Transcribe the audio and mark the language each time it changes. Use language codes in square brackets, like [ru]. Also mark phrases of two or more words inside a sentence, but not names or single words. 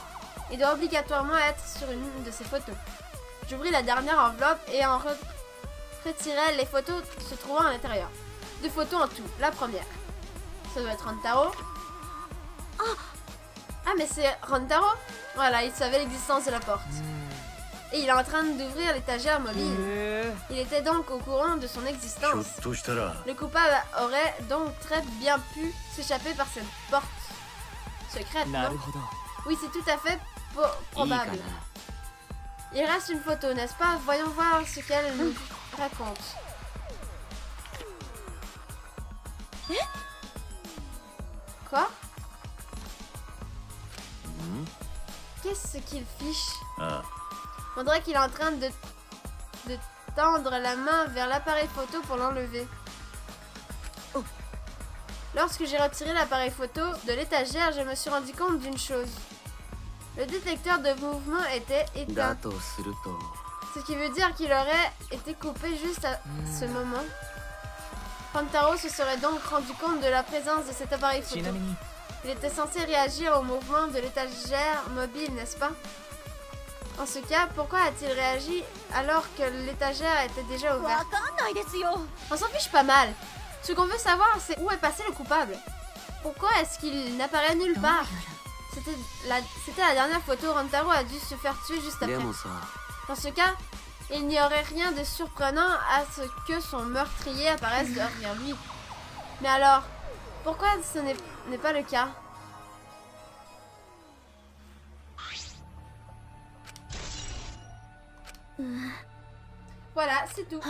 [fr] Il doit obligatoirement être sur une de ces photos. J'ouvris la dernière enveloppe et en retirai les photos se trouvant à l'intérieur. 2 photos en tout. La première. Ça doit être Rantaro. Ah, mais c'est Rantaro? Voilà, il savait l'existence de la porte. Et il est en train d'ouvrir l'étagère mobile. [ja] へ [fr] Il était donc au courant de son [ja] ひょ [fr] existence. [ja] っとしたら [fr] Le coupable aurait donc très bien pu s'échapper par cette porte secrète, [ja] えな [fr] non? [ja] るほど [fr] Oui, c'est tout à fait [ja] いいか [fr] probable. [ja] な [fr] Il reste une photo, n'est-ce pas? Voyons voir ce qu'elle nous raconte. Quoi? Qu'est-ce qu'il fiche? [ja] あ [fr] On dirait qu'il est en train de tendre la main vers l'appareil photo pour l'enlever. Lorsque j'ai retiré l'appareil photo de l'étagère, je me suis rendu compte d'une chose. Le détecteur de mouvement était [ja] だ [fr] éteint, [ja] とすると [fr] ce qui veut dire qu'il aurait été coupé juste à ce moment. Rantaro se serait donc rendu compte de la présence de cet appareil [ja] ち [fr] photo. [ja] なみに [fr] Il était censé réagir au mouvement de l'étagère mobile, n'est-ce pas? En ce cas, pourquoi a-t-il réagi alors que l'étagère était déjà [ja] わ [fr] ouverte? [ja] かんないですよ [fr] On s'en fiche pas mal. Ce qu'on veut savoir, c'est où est passé le coupable. Pourquoi est-ce qu'il n'apparaît nulle [ja] どう [fr] part? [ja] や [fr] C'était la dernière photo. Rantaro a dû se faire tuer juste [ja] で [fr] après. [ja] もさ [fr] Dans ce cas, il n'y aurait rien de surprenant à ce que son meurtrier apparaisse derrière lui. Mais alors, pourquoi ce n'est pas le cas? Voilà, c'est tout.